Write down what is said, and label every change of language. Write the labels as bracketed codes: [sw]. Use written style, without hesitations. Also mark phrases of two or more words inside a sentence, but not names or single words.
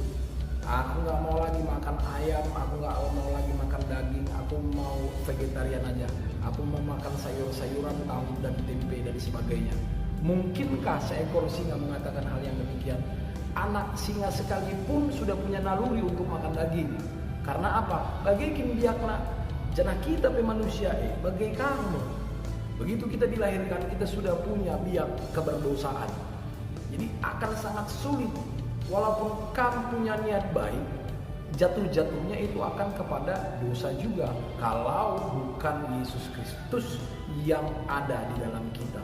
[id] Aku nggak mau lagi makan ayam, aku nggak mau lagi makan daging, aku mau vegetarian aja. Aku mau makan sayur-sayuran, tahu dan tempe dan sebagainya." Mungkinkah seekor singa mengatakan hal yang demikian? Anak singa sekalipun sudah punya naluri untuk makan daging. Karena apa? Bagaikan biakna janah kita manusia bagai kamu. Begitu kita dilahirkan, kita sudah punya biak keberdosaan. Jadi akan sangat sulit, walaupun kamu punya niat baik, jatuh-jatuhnya itu akan kepada dosa juga kalau bukan Yesus Kristus yang ada di dalam kita.